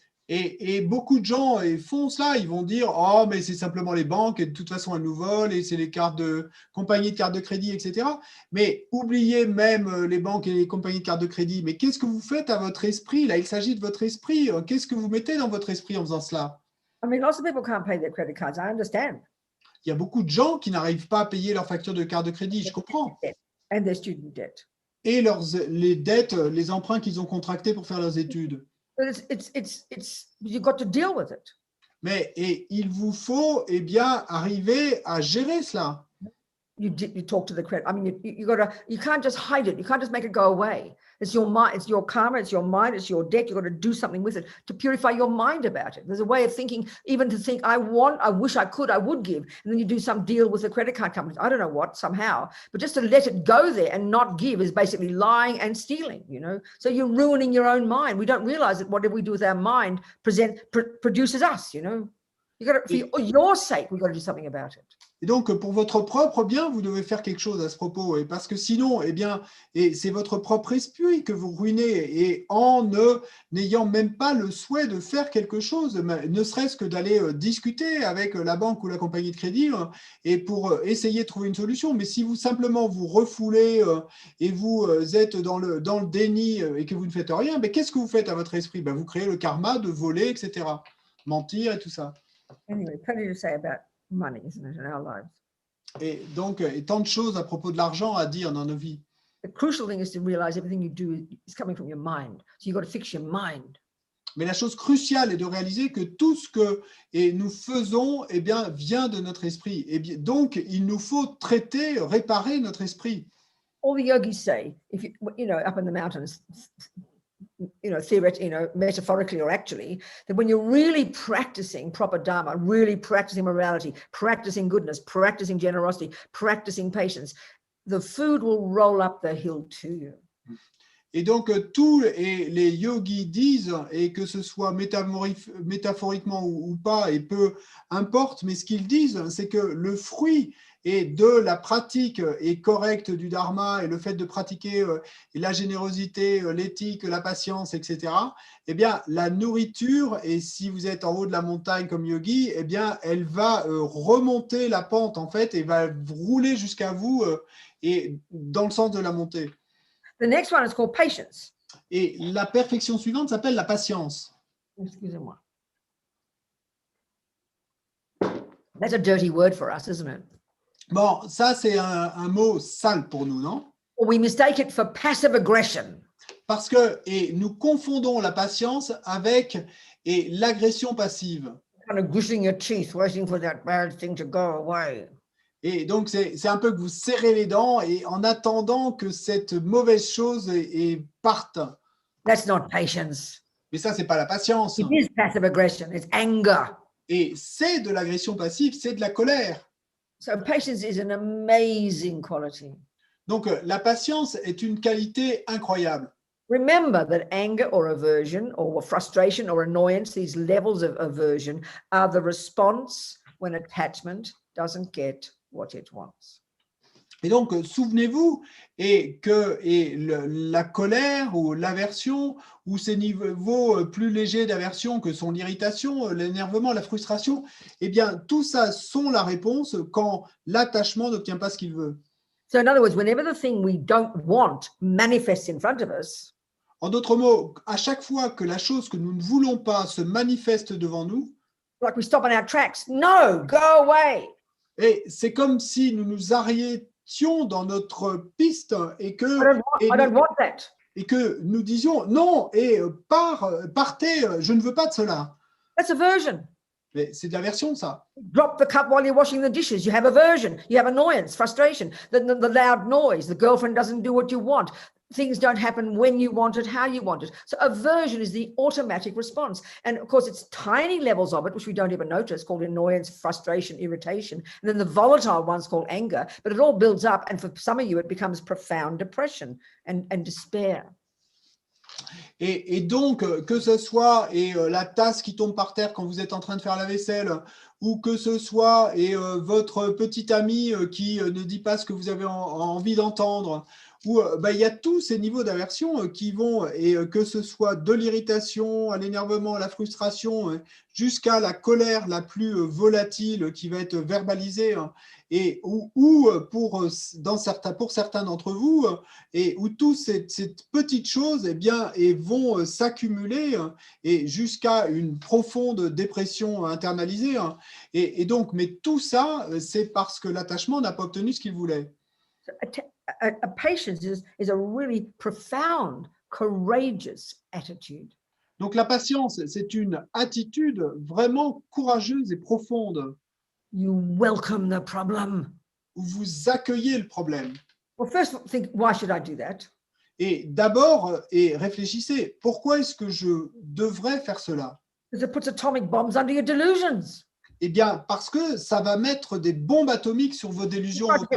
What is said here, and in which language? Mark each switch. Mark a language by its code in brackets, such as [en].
[fr] Et beaucoup de gens font cela. Ils vont dire, oh, mais c'est simplement les banques et de toute façon elles nous volent et c'est les compagnies de cartes de crédit, etc. Mais oubliez même les banques et les compagnies de cartes de crédit. Mais qu'est-ce que vous faites à votre esprit? Là, il s'agit de votre esprit. Qu'est-ce que vous mettez dans votre esprit en faisant cela? [en] I mean, lots of people can't pay their credit cards. I understand. [fr] Il y a beaucoup de gens qui n'arrivent pas à payer leurs factures de carte de crédit, je comprends. [en] And their student debt. [fr] Et les dettes, les emprunts qu'ils ont contractés pour faire leurs études. [en] But you've got to deal with it. [fr] Mais il vous faut bien arriver à gérer cela. [en] You talk to the credit. I mean, you can't just hide it. You can't just make it go away. It's your mind, it's your karma, it's your mind, it's your debt. You've got to do something with it to purify your mind about it. There's a way of thinking, even to think, I wish I could, I would give. And then you do some deal with the credit card companies. I don't know what, somehow. But just to let it go there and not give is basically lying and stealing, you know. So you're ruining your own mind. We don't realize that whatever we do with our mind produces us, you know. You got to, for your sake, we've got to do something about it. [fr] Et donc, pour votre propre bien, vous devez faire quelque chose à ce propos. Et parce que sinon, c'est votre propre esprit que vous ruinez. Et n'ayant même pas le souhait de faire quelque chose, ne serait-ce que d'aller discuter avec la banque ou la compagnie de crédit et pour essayer de trouver une solution. Mais si vous simplement vous refoulez et vous êtes dans le déni et que vous ne faites rien, mais qu'est-ce que vous faites à votre esprit? Vous créez le karma de voler, etc. Mentir et tout ça. [en] Anyway, plenty to say about money, isn't it, in our lives? [fr] Et donc, tant de choses à propos de l'argent à dire dans nos vies. [en] The crucial thing is to realize everything you do is coming from your mind. So you've got to fix your mind. [fr] Mais la chose cruciale est de réaliser que tout ce que nous faisons vient de notre esprit. Et donc, il nous faut réparer notre esprit. [en] All the yogis say, if you know, up in the mountains, you know, theoretically, you know, metaphorically or actually, that when you're really practicing proper dharma, really practicing morality, practicing goodness, practicing generosity, practicing patience, the food will roll up the hill to you. [fr] Et donc, tous les yogis disent, et que ce soit métaphoriquement ou pas, et peu importe, mais ce qu'ils disent, c'est que le fruit et de la pratique et correcte du dharma et le fait de pratiquer la générosité, l'éthique, la patience, etc., eh bien, la nourriture, et si vous êtes en haut de la montagne comme yogi, eh bien, elle va remonter la pente, en fait, et va rouler jusqu'à vous et dans le sens de la montée. [en] The next one is called patience. [fr] Et la perfection suivante s'appelle la patience. Excusez-moi. [en] That's a dirty word for us, isn't it? [fr] Bon, ça, c'est un mot sale pour nous, non? [en] We mistake it for passive aggression. [fr] Parce que nous confondons la patience avec l'agression passive. [en] Kind of gritting your teeth, waiting for that bad thing to go away. [fr] Et donc, c'est un peu que vous serrez les dents et en attendant que cette mauvaise chose parte. [en] That's not patience. [fr] Mais ça, c'est pas la patience. [en] It is passive aggression. It's anger. [fr] Et c'est de l'agression passive, c'est de la colère. [en] So patience is an amazing quality. [fr] Donc, la patience est une qualité incroyable. [en] Remember that anger or aversion or frustration or annoyance, these levels of aversion, are the response when attachment doesn't get what it wants. [fr] Et donc, souvenez-vous que la colère ou l'aversion ou ces niveaux plus légers d'aversion que sont l'irritation, l'énervement, la frustration, eh bien, tout ça sont la réponse quand l'attachement n'obtient pas ce qu'il veut. [en] So in other words, whenever the thing we don't want manifests in front of us, [fr] en d'autres mots, à chaque fois que la chose que nous ne voulons pas se manifeste devant nous, [en] like we stop on our tracks, no, go away. [fr] Et c'est comme si nous nous arrêtions dans notre piste et que, [en] I don't want that. [fr] Et que nous disions non, et partez, je ne veux pas de cela. [en] That's aversion. [fr] Mais c'est de l'aversion, ça. [en] Drop the cup while you're washing the dishes. You have aversion. You have annoyance, frustration, the loud noise. The girlfriend doesn't do what you want. Things don't happen when you want it, how you want it. So aversion is the automatic response. And of course, it's tiny levels of it, which we don't even notice, called annoyance, frustration, irritation. And then the volatile ones called anger. But it all builds up. And for some of you, it becomes profound depression and despair. [fr] Et donc, que ce soit la tasse qui tombe par terre quand vous êtes en train de faire la vaisselle, ou que ce soit votre petit ami qui ne dit pas ce que vous avez envie d'entendre, où il y a tous ces niveaux d'aversion qui vont, et que ce soit de l'irritation, à l'énervement, à la frustration, jusqu'à la colère la plus volatile qui va être verbalisée, et ou pour certains d'entre vous, et où toutes ces petites choses vont s'accumuler et jusqu'à une profonde dépression internalisée. Et donc, mais tout ça, c'est parce que l'attachement n'a pas obtenu ce qu'il voulait. [en] A patience is a really profound, courageous attitude. [fr] Donc la patience, c'est une attitude vraiment courageuse et profonde. [en] You welcome the problem. [fr] Où vous accueillez le problème. [en] Well, first think, why should I do that? [fr] Et d'abord, réfléchissez, pourquoi est-ce que je devrais faire cela? [en] Because it puts atomic bombs under your delusions. [fr] Eh bien, parce que ça va mettre des bombes atomiques sur vos délusions.